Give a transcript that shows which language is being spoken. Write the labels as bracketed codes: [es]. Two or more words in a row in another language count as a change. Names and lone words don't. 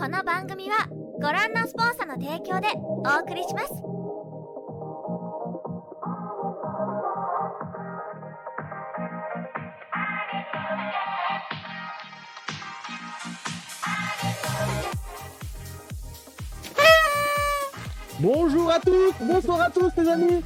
[ja] 番組はご覧のスポンサーの提供でお送りします。 [fr] Bonjour à tous, bonsoir à tous les amis.